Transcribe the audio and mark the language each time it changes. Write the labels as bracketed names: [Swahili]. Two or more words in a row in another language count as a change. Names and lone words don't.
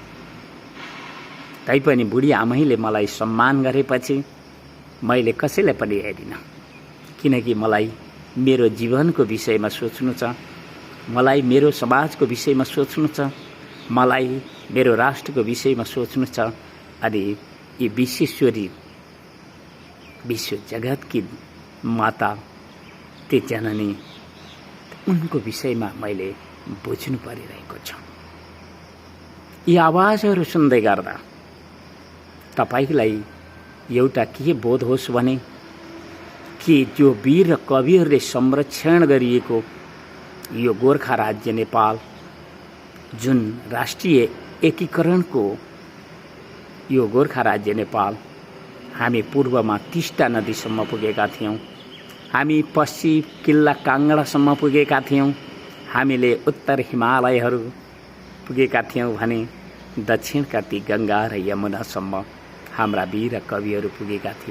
[Nepali] तैपनि बुढी आमैले मलाई सम्मान गरेपछि मैले कसैलाई पनि हेरिनँ, किनकि मलाई मेरो जीवनको विषयमा सोच्नु छ, मलाई मेरो समाजको विषयमा सोच्नु छ, मलाई मेरो राष्ट्रको विषयमा सोच्नु छ। अनि यी विश्वेश्वरी विश्व जगतकी माता ते जननी उनको विषयमा मैले बुझ्नु परिरहेको छ। यी आवाजहरू सुन्दै गर्दा तपाईलाई एउटा के बोध होस् भने कि जो वीर र कविहरूले संरक्षण गरिएको यो गोर्खा राज्य नेपाल जुन राष्ट्रिय एकीकरणको यो गोर्खा राज्य नेपाल, हामी पूर्वमा टिस्टा नदीसम्म पुगेका थियौँ, हामी पश्चिम किल्ला काङ्गडासम्म पुगेका थियौँ, हामीले उत्तर हिमालयहरू पुगेका थियौँ भने दक्षिणका ती गङ्गा र यमुनासम्म हाम्रा वीर कविहरू पुगेका थिए।